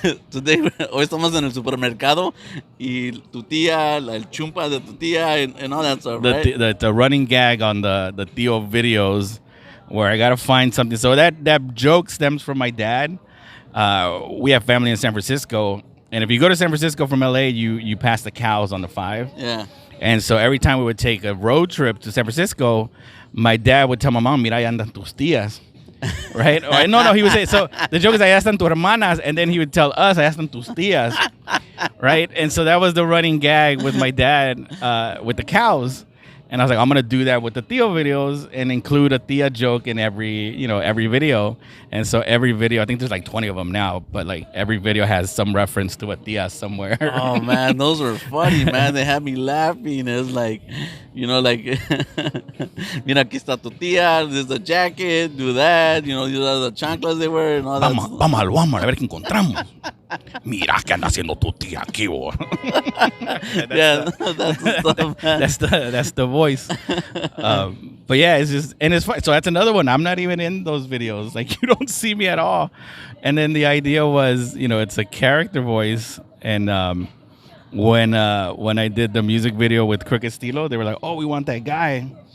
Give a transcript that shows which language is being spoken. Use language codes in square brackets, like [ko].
[en] Today, [es] hoy estamos en el supermercado, y tu tía, el chumpa de tu tía, [en] and all that stuff, right? The running gag on the Tío videos, where I gotta find something. So that joke stems from my dad. We have family in San Francisco, and if you go to San Francisco from LA, you pass the cows on the 5. Yeah. And so every time we would take a road trip to San Francisco, my dad would tell my mom, [es] mira, ahí andan tus tías. [en] Right? Or, no, he would say, so the joke is, [es] ahí están tus hermanas, [en] and then he would tell us, [es] ahí están tus tías. [en] Right? And so that was the running gag with my dad with the cows. And I was like, I'm going to do that with the Tío videos and include a Tía joke in every video. And so every video, I think there's like 20 of them now, but like every video has some reference to a Tía somewhere. Oh, man, those were funny, man. They had me laughing. It's like, like, [es] mira, aquí está tu tía, [en] there's the jacket, do that, these are the chanclas they wear and all that. [es] Vamos al Walmart a ver qué encontramos. Mira qué anda haciendo tu tía aquí, bo. [en] That's the stuff. That's the voice. But yeah, it's just, and it's fun. So that's another one. I'm not even in those videos. Like, you don't see me at all. And then the idea was, it's a character voice. And when I did the music video with Crooked Stilo, they were like, "Oh, we want that guy."